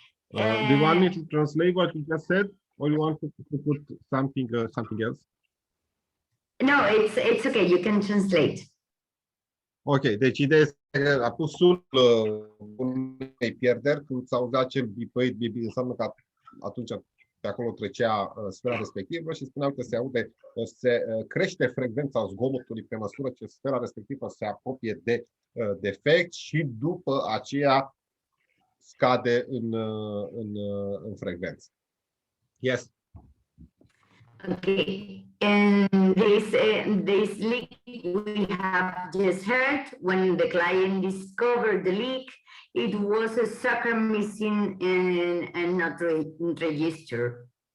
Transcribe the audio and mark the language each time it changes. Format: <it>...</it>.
<en>Do you want me to translate what you just said, or you want to put something else? No, it's okay. You can translate.</en> <ro>Ok, deci ideea este că a pus sunul unei pierderi când s-a auzit acel bipăit, înseamnă că atunci pe acolo trecea sfera respectivă și spuneam că se crește frecvența zgomotului pe măsură ce sfera respectivă se apropie de defect și după aceea scade în frecvență.</ro> <en>Yes. Okay, and this leak we have just heard, when the client discovered the leak, it was a sucker missing and not registered.</en>